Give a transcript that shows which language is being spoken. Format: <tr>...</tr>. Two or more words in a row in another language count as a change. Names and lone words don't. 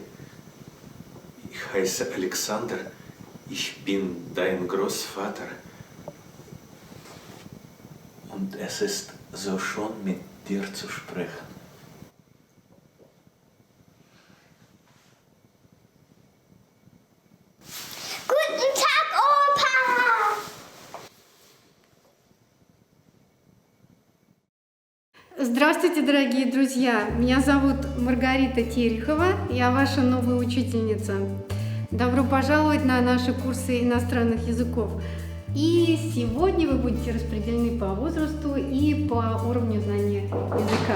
<de>Ich heiße Alexander. Ich bin dein Großvater. Und es ist so schön, mit dir zu sprechen. Guten Tag, Opa!</de> <ru>Здравствуйте, дорогие друзья! Меня зовут Маргарита Терехова, я ваша новая учительница. Добро пожаловать на наши курсы иностранных языков. И сегодня вы будете распределены по возрасту и по уровню знания языка.</ru>